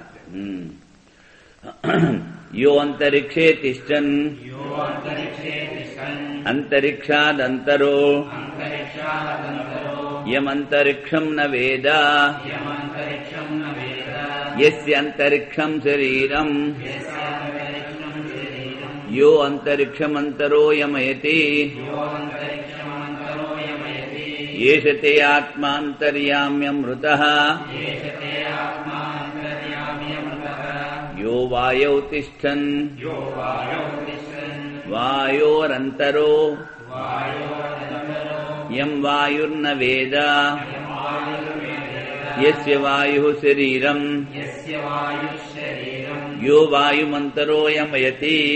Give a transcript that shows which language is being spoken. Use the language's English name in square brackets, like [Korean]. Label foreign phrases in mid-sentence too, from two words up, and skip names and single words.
[Sanskrit] యో అంతరిక్షే తిష్టన్ అంతరిక్షాదంతరో యమంతరిక్షం న వేద యస్య అంతరిక్షం శరీరం యో అంతరిక్షమంతరో యమయతి ఏష తే ఆత్మాంతర్యామ్యమృతః. యో यो वायौ तिष्ठन् वायोरन्तरो यं वायुर्न वेद यस्य वायुः शरीरम् यो वायुमन्तरो यमयति